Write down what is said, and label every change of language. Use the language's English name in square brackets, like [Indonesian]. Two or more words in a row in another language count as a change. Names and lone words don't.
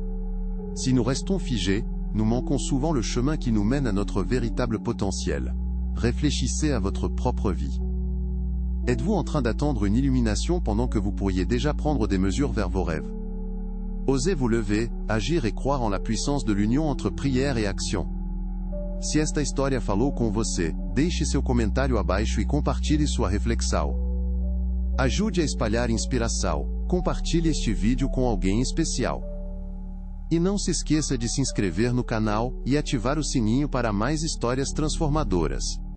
[French] Si nous restons figés, nous manquons souvent le chemin qui nous mène à notre véritable potentiel. Réfléchissez à votre propre vie. Êtes-vous en train d'attendre une illumination pendant que vous pourriez déjà prendre des mesures vers vos rêves? Osez vous lever, agir et croire en la puissance de l'union entre prière et action. [Portuguese] Se esta história falou com você, deixe seu comentário abaixo e compartilhe sua reflexão. Ajude a espalhar inspiração, compartilhe este vídeo com alguém especial. E não se esqueça de se inscrever no canal e ativar o sininho para mais histórias transformadoras.